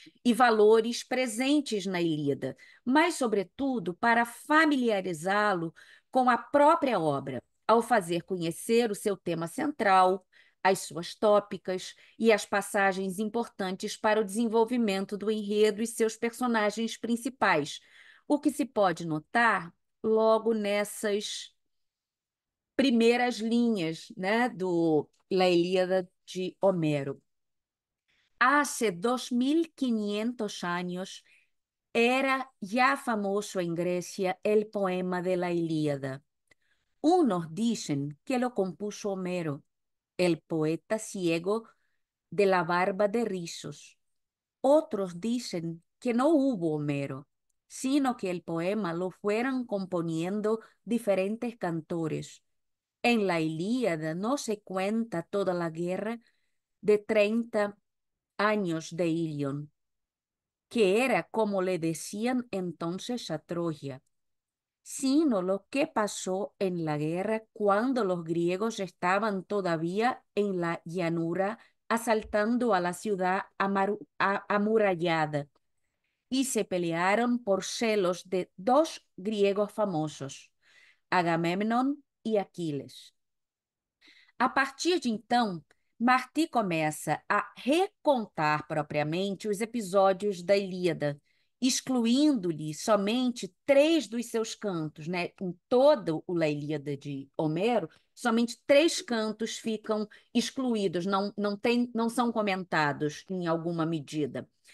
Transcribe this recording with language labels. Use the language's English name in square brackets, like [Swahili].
[Portuguese] e valores presentes na Ilíada, mas, sobretudo, para familiarizá-lo com a própria obra, ao fazer conhecer o seu tema central, as suas tópicas e as passagens importantes para o desenvolvimento do enredo e seus personagens principais, o que se pode notar logo nessas primeiras linhas, né, do La Ilíada de Homero. [Spanish] Hace 2500 años era ya famoso en Grecia el poema de la Ilíada. Unos dicen que lo compuso Homero, el poeta ciego de la barba de rizos. Otros dicen que no hubo Homero, sino que el poema lo fueron componiendo diferentes cantores. En la Ilíada no se cuenta toda la guerra de 30 años de Ilion, que era como le decían entonces a Troya. sino lo que pasó en la guerra cuando los griegos estaban todavía en la llanura asaltando a la ciudad amurallada y se pelearon por celos de dos griegos famosos, Agamemnon e Aquiles. [Portuguese] A partir de então, Martí começa a recontar propriamente os episódios da Ilíada, excluindo-lhe somente três dos seus cantos, né? Em toda a Ilíada de Homero, somente três cantos ficam excluídos, não são comentados em alguma medida.